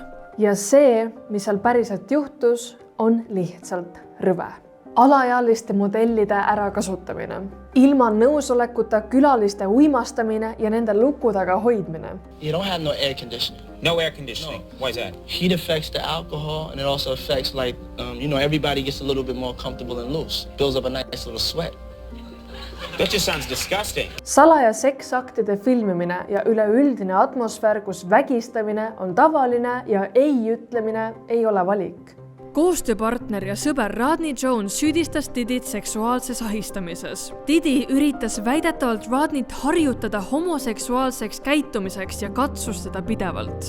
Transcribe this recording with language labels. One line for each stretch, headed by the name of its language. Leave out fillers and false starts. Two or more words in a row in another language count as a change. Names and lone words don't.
Estonian: Ja see, mis seal päriselt juhtus, on lihtsalt rõve. Alaealiste modellide ärakasutamine, ilma nõusolekuta külaliste uimastamine ja nende luku taga hoidmine.
English: You don't have no air conditioning. No air conditioning. No. Why is that? Heat affects the alcohol, and it also affects everybody gets a little bit more comfortable and loose. Builds up a nice little sweat. That just sounds disgusting.
Estonian: Salaja seksaktide filmimine ja üleüldine atmosfäär, kus vägistamine on tavaline ja ei ütlemine ei ole valik. Koostööpartner ja sõber Rodney Jones süüdistas Didit seksuaalses ahistamises. Didi üritas väidetavalt Rodneyt harjutada homoseksuaalseks käitumiseks ja katsus teda pidevalt.